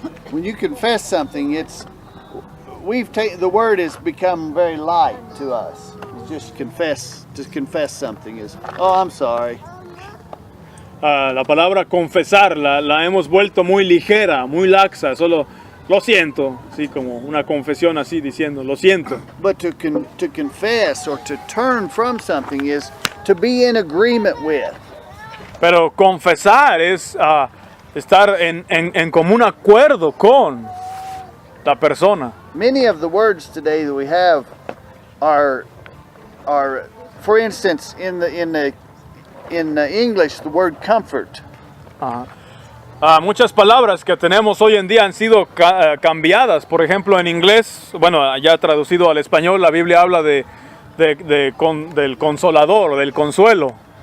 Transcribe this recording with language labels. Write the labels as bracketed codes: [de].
[en] When you confess something, the word has become very light to us. Just confess something is, oh, I'm sorry. [es] La palabra confesar la hemos vuelto muy ligera, muy laxa, solo lo siento, así como una confesión así diciendo, lo siento. [en] But to confess or to turn from something is to be in agreement with. [es] Pero confesar es estar en común acuerdo con la persona. [en] Many of the words today that we have are for instance, in English, the word comfort. [es] Muchas palabras que tenemos hoy en día han sido cambiadas. Por ejemplo, en inglés, bueno, ya traducido al español, la Biblia habla del consolador, del consuelo.